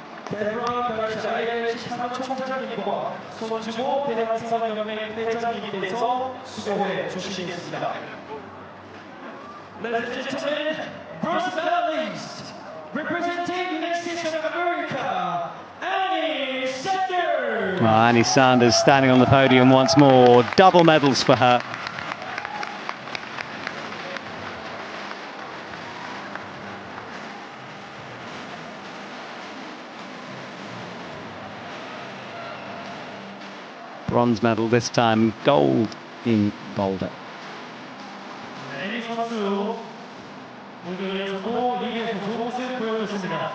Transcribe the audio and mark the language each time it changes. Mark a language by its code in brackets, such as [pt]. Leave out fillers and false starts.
[ko] 대한민국 IFBC 총장님과 손주모 대한사관연맹 회장님께서 수고해 주시겠습니다. [en] Ladies and gentlemen, first medalist, representing the United States of America, Annie Sanders. Well, Annie Sanders standing on the podium once more. Double medals for her. Bronze medal this time, gold in Boulder. [ko] 애니 선수 무대에서도 리그에서 좋은 모습 보여줬습니다.